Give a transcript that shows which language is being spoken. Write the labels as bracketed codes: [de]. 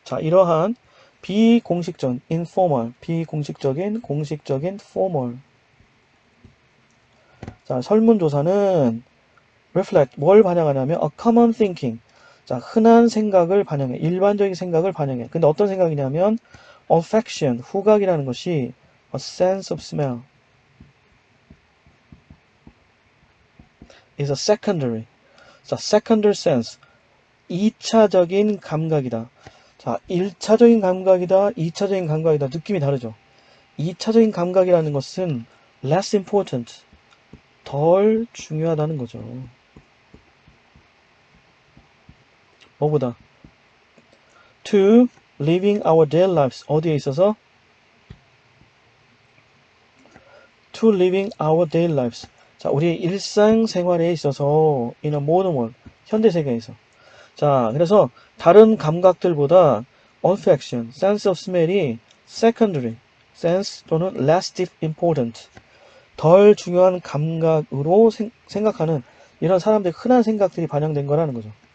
[ko] 자, 이러한 비공식적, informal, 비공식적인, 공식적인, formal. 자, 설문조사는 [en] reflect, [ko] 뭘 반영하냐면 [en] a common thinking. [ko] 자, 흔한 생각을 반영해. 일반적인 생각을 반영해. 근데 어떤 생각이냐면 [en] olfaction, [ko] 후각이라는 것이 [en] a sense of smell is a secondary. 자, secondary sense. [ko] 2차적인 감각이다. 자, 1차적인 감각이다, 2차적인 감각이다. 느낌이 다르죠. 2차적인 감각이라는 것은 [en] less important, [ko] 덜 중요하다는 거죠. 뭐보다? [en] to living our daily lives. [ko] 어디에 있어서? [en] to living our daily lives. [ko] 자, 우리의 일상생활에 있어서 [en] in a modern world, [ko] 현대세계에서. 자, 그래서 다른 감각들보다 olfaction, [en] sense of smell [ko] 이 [en] secondary sense [ko] 또는 [en] less important, [ko] 덜 중요한 감각으로 생각하는 이런 사람들의 흔한 생각들이 반영된 거라는 거죠.